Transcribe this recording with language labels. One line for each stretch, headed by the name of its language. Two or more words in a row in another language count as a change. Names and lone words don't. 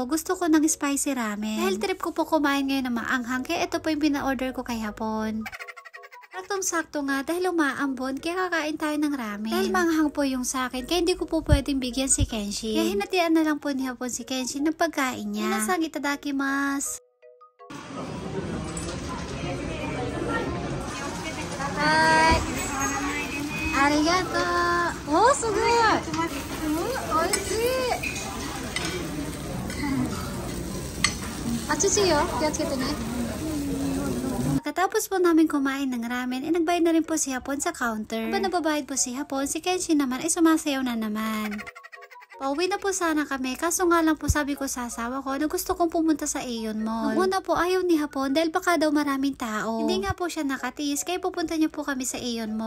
Filipino: Gusto ko ng
English: spicy ramen.
Filipino: Dahil trip ko po kumain ngayon ng maanghang, kaya ito po yung pina-order ko kay Hapon. Saktong-sakto nga dahil umaambon, kaya kakain tayo ng ramen. Dahil manghang po yung sa akin, kaya hindi ko po pwedeng bigyan si Kenshin. Kaya hinatian na lang po ni Hapon si Kenshin ng pagkain niya.
Japanese: みなさん、いただきます. Hi! ありがとう! おお、すごい! Oishii! あちちよ、気をつけてね.
Filipino: Pagkatapos po namin kumain ng ramen, nagbayad na rin po si Hapon sa counter. Habang nababayad po si Hapon, si Kenshin naman sumasayaw na naman. Pauwi na po sana kami, kaso nga lang po sabi ko sa asawa ko na gusto kong pumunta sa Aeon Mall. Nung una po ayaw ni Hapon dahil baka daw maraming tao. Hindi nga po siya nakatiis, kaya pupunta niya po kami sa Aeon Mall.